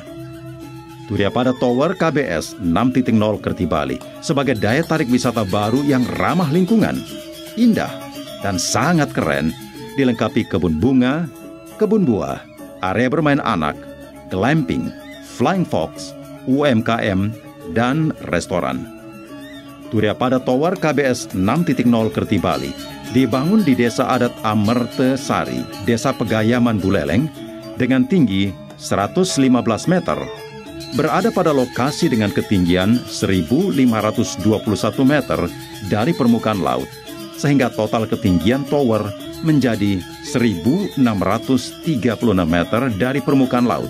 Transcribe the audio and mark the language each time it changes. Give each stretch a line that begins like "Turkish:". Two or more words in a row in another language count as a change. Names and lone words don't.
Indonesian: Turiapada Tower KBS 6.0 Kerti Bali sebagai daya tarik wisata baru yang ramah lingkungan, indah, dan sangat keren, dilengkapi kebun bunga, kebun buah, area bermain anak, glamping, flying fox, UMKM, dan restoran. Turiapada Tower KBS 6.0 Kerti Bali dibangun di Desa Adat Amerte Sari, Desa Pegayaman Buleleng, dengan tinggi 115 meter. Berada pada lokasi dengan ketinggian 1.521 meter dari permukaan laut, sehingga total ketinggian tower menjadi 1.636 meter dari permukaan laut.